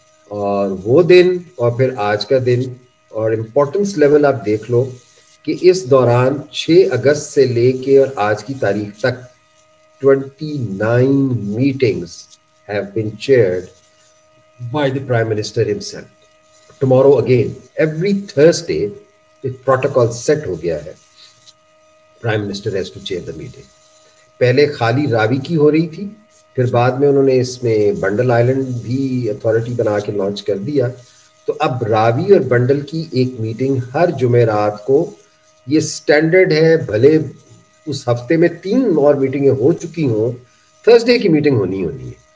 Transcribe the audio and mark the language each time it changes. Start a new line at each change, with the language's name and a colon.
Urdu: اور وہ دن اور پھر آج کا دن اور امپورٹنس لیول آپ دیکھ لو کہ اس دوران 6 اگست سے لے کے اور آج کی تاریخ تک 29
English: meetings have been chaired by the Prime Minister himself. Tomorrow again, every Thursday, the protocol set
Urdu: ہو گیا ہے.
English: Prime Minister has to chair the meeting.
Urdu: پہلے خالی راوی کی ہو رہی تھی, پھر بعد میں انہوں نے اس میں بنڈل آئلینڈ بھی اتھارٹی بنا کے لانچ کر دیا. تو اب راوی اور بنڈل کی ایک میٹنگ ہر جمعرات کو, یہ سٹینڈرڈ ہے, بھلے اس ہفتے میں 3 اور میٹنگیں ہو چکی ہوں, تھرسڈے کی میٹنگ ہونی ہے.